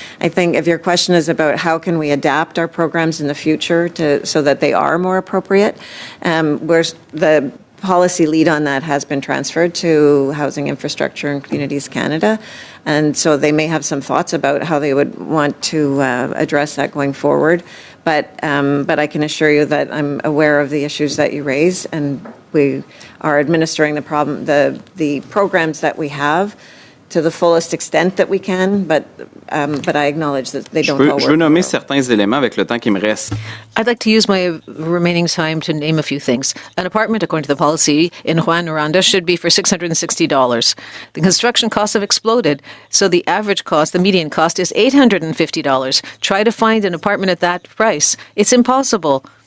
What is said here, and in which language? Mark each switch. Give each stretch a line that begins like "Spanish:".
English: I think if your question is about how can we adapt our programs in the future so that they are more appropriate, the policy lead on that has been transferred to Housing Infrastructure and Communities Canada, and so they may have some thoughts about how they would want to address that going forward. But I can assure you that I'm aware of the issues that you raise, and we are administering the programs that we have to the fullest extent that we can, but I acknowledge that they don't all work.
French: Je veux nommer certains éléments avec le temps qui me reste.
English: I'd like to use my remaining time to name a few things. An apartment, according to the policy in Rouyn-Noranda, should be for $660. The construction costs have exploded, so the average cost, the median cost, is $850. Try to find an apartment at that price. It's impossible.